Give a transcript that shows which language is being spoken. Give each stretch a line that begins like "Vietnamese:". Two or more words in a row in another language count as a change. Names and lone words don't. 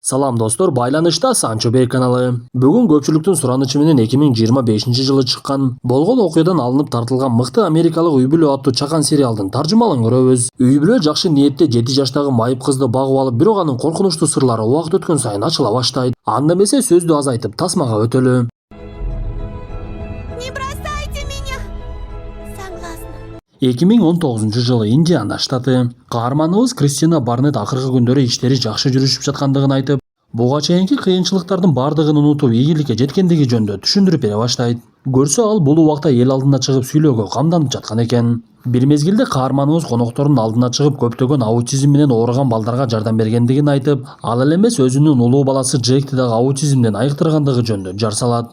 Kyrgyz: Salam dostlar, Baylanışta Sancho Bey kanalı. Bugün көпчүлүктүн суранычы менен 2025 чыккан болгон окуядан алынып тартылган мыкты америкалык үй бүлө аттуу чакан сериалдын таржымалын көрөбүз. Үй бүлө жакшы ниетте 7 жаштагы майып кызды багып алып, бирок анын коркунучтуу сырлары убакыт өткөн сайын ачыла баштайт. Анда эмесе сөздү азайтып тасмага өтөлү.
Russian: Не бросайте меня! Согласна.
Kyrgyz: 2019 Индиана штаты. Каарманыбыз Кристина Барнетт акыркы күндөрү иштери жакшы жүрүшүп жаткандыгын айтып, буга чейинки кыйынчылыктардын бардыгын унутуп ийгиликке жеткендиги жөнүндө түшүндүрүп бере баштайт. Көрсө ал бул убакта эл алдына чыгып сүйлөөгө камданып жаткан экен. Бир мезгилде каарманыбыз коноктордун алдына чыгып көптөгөн аутизм менен ооруган балдарга жардам бергендигин айтып, ал эле эмес өзүнүн улуу баласы Джекти дагы аутизмден айыктыргандыгы жөнүндө жар салат.